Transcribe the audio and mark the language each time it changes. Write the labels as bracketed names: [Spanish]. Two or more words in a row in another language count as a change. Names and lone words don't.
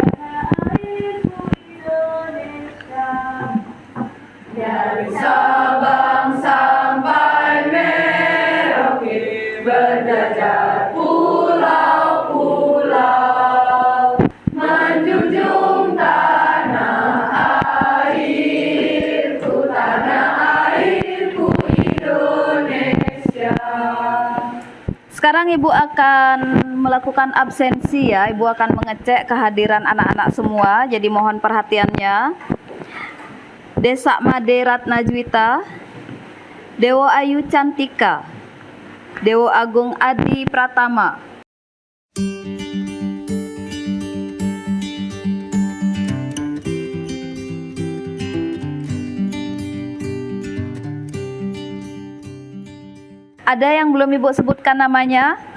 [Indonesian] Indonesia, dari Sabang sampai Merauke, berjajar pulau-pulau, menjunjung tanah airku Indonesia. Sekarang Ibu akan melakukan absensi ya. Ibu akan mengecek kehadiran anak-anak semua. Jadi mohon perhatiannya. Desa Made Ratnajwita, Dewo Ayu Cantika, Dewo Agung Adi Pratama. Ada yang belum Ibu sebutkan namanya?